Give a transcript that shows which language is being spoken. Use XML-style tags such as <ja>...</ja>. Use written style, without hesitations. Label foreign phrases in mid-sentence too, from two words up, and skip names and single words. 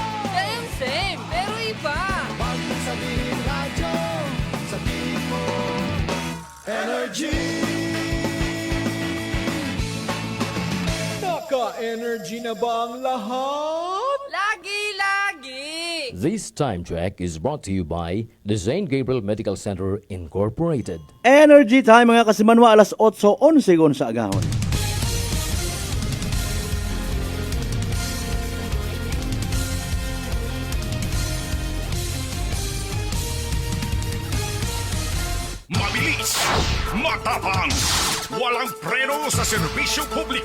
<tl>Same, pero iba. Huwag mong sabihin radyo, sabihin mo Energy. Naka-energy na ba ang lahat? Lagi-lagi.</tl> <en>This time check is brought to you by the St. Gabriel Medical Center Incorporated.</en> <hil>Energy time mga kasimanwa, alas 8:11 sa agahon.</hil> <tl>Mabilis, matapang, walang preno sa serbisyo publiko.</tl>